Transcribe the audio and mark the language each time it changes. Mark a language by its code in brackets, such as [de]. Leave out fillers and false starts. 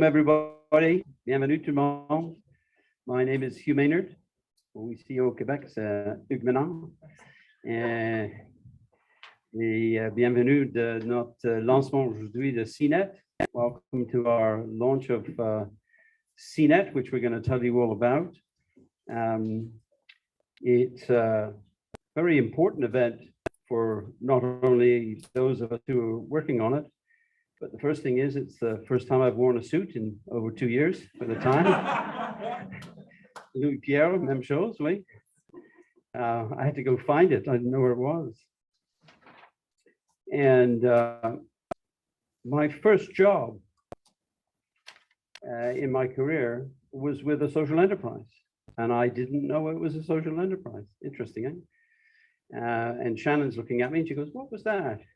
[en] Everybody, [fr] bienvenue tout le monde. [en] My name is Hugh Maynard. [fr] Ici au Québec, c'est Hugues Menard. Et bienvenue de notre lancement aujourd'hui de SEEnet. [en] Welcome to our launch of SEEnet, which we're going to tell you all about. It's a very important event for not only those of us who are working on it, but the first thing is, it's the first time I've worn a suit in over 2 years for the time. [fr] Louis Pierre, même chose, oui. [en] I had to go find it. I didn't know where it was. And my first job in my career was with a social enterprise. And I didn't know it was a social enterprise. Interesting, eh? And Shannon's looking at me and she goes, "What was that?"